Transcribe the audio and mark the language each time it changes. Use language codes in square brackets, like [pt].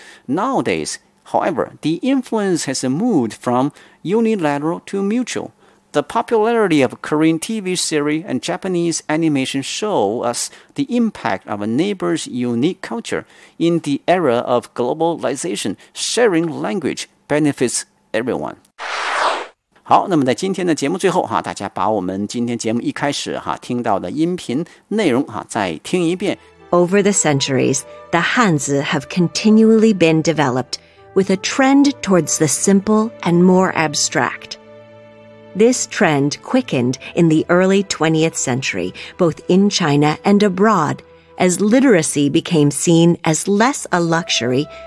[en] Nowadays, however, the influence has moved from unilateral to mutual. The popularity of Korean TV series and Japanese animation show us the impact of a neighbor's unique culture. In the era of globalization, sharing language benefits everyone. [zh] 好，那么在今天的节目最后哈，大家把我们今天节目一开始哈听到的音频内容哈再听一遍。 [en] Over the centuries, the Hanzi have continually been developed with a trend towards the simple and more abstract. This trend quickened in the early 20th century, both in China and abroad, as literacy became seen as less a luxury